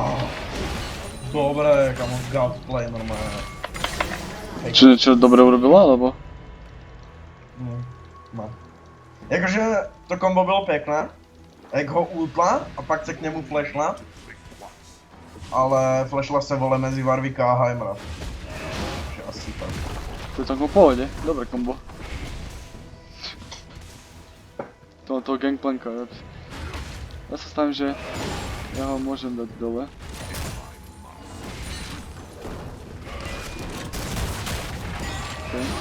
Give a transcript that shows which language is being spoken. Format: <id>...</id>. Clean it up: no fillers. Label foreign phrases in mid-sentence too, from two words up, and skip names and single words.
<sk>Dobre, kamo, godplay normálne. Čo dobre urobila, alebo? No.</sk> <cs>Jakože to kombo bylo pěkné, jak ho ultla a pak se k němu flashla. Ale flashla se vole mezi Warwicka a Heimera. Takže asi tak.</cs> <sk>To je tak v pohode, dobré kombo. Toho Gangplanka, ja sa stavím, že ja ho môžem dať dole. Okay.</sk>